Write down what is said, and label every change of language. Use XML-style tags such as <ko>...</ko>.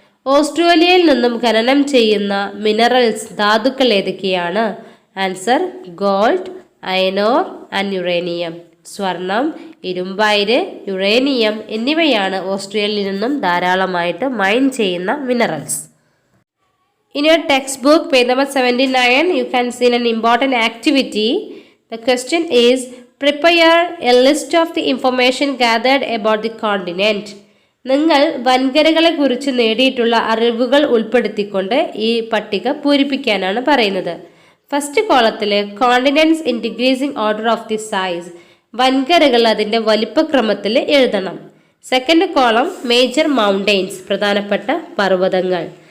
<ml>ഓസ്ട്രേലിയയിൽ നിന്നും ഖനനം ചെയ്യുന്ന മിനറൽസ് ധാതുക്കൾ ഏതൊക്കെയാണ്?</ml> <en>Answer, gold, iron ore and uranium.</en> <ml>സ്വർണം, ഇരുമ്പയിര്, യുറേനിയം എന്നിവയാണ് ഓസ്ട്രേലിയയിൽ നിന്നും ധാരാളമായിട്ട് മൈൻ ചെയ്യുന്ന minerals.</ml> <en>In your textbook, page number 79, you can see an important activity. The question is, prepare a list of the information gathered about the continent.</en> <ml>നിങ്ങൾ വൻകരകളെ കുറിച്ച് നേടിയിട്ടുള്ള അറിവുകൾ ഉൾപ്പെടുത്തിക്കൊണ്ട് ഈ പട്ടിക പൂരിപ്പിക്കാനാണ് പറയുന്നത്.</ml> <en>First കോളത്തിൽ continents in decreasing order of the size.</en> <ml>വൻകരകൾ അതിൻ്റെ വലിപ്പക്രമത്തിൽ എഴുതണം.</ml> <en>second column major mountains,</en> <ml>പ്രധാനപ്പെട്ട പർവ്വതങ്ങൾ.</ml>